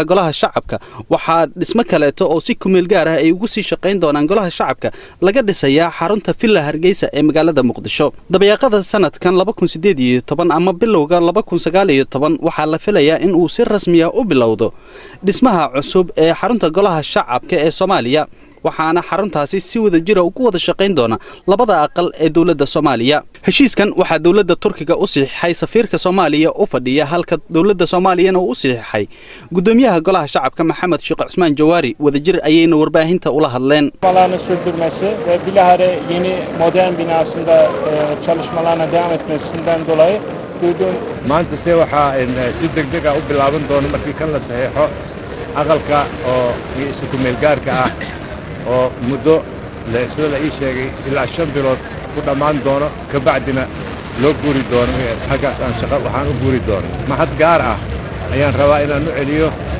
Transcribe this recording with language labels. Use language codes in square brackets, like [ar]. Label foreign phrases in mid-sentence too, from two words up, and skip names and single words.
[so] golaha shacabka waxa dhismo kaleeto oo si kumeel gaar ah ay ugu sii shaqeyn doonaan golaha shacabka laga dhisayaa xarunta Villa Hargeysa ee magaalada Muqdisho dabayaaqada sanadkan 2018 ama bilowga 2019 waxa la filayaa in uu si rasmi ah u bilowdo dhismaha cusub ee xarunta golaha shacabka ee Soomaaliya waxaana xaruntaasi si wada jira ugu wada shaqeyn doona labada aqal ee dawladda Soomaaliya. Heshiiskan waxa dawladda Turkiga u saxiixay safiirka Soomaaliya u fadhiya halka dawladda Soomaaliyana u saxiixay gudoomiyaha golaha shacabka Maxamed Sheekh Cusmaan Jawaari wadajir ayayna warbaahinta ula hadleen. [tr] Çalışmalarını sürdürmesi ve bilahare yeni modern binasında çalışmalarına devam etmesinden dolayı duydum. [so] Maanta waxa si degdeg ah u bilaaban doona markii kan la saxiixo aqalka oo isku meel gaarka ah oo muddo la ii sheegay ilaa 5 bilood ku dhamaan doono ka bacdina loo guuri doono xagaas aan shaqo waxaan u guuri doono mahad gaar ah ayaan rabaa inaan u celiyo